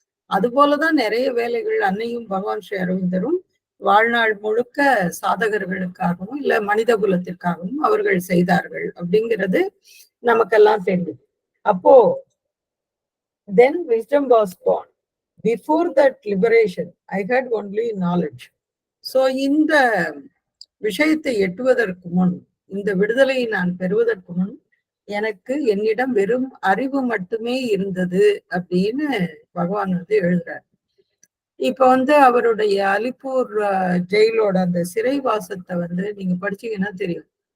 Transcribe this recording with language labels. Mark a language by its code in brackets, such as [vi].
[ta] அது போலதான் நிறைய வேலைகள் அன்னையும் பகவான் ஸ்ரீ அரவிந்தரும் வாழ்நாள் முழுக்க சாதகர்களுக்காகவும் இல்ல மனித குலத்திற்காகவும் அவர்கள் செய்தார்கள் அப்படிங்கிறது நமக்கெல்லாம் தெரியும். அப்போ [en] then wisdom was born. Before that liberation, I had only knowledge. [ta] So இந்த விஷயத்தை எட்டுவதற்கு முன், இந்த விடுதலையை நான் பெறுவதற்கு முன் எனக்கு என்னிடம் வெறும் அறிவு மட்டுமே இருந்தது அப்படின்னு பகவான் எழுதுறார். இப்ப அவருடைய அலிப்பூர் ஜெயிலோட அந்த சிறைவாசத்தை நீங்க படிச்சீங்கன்னா தெரியும்.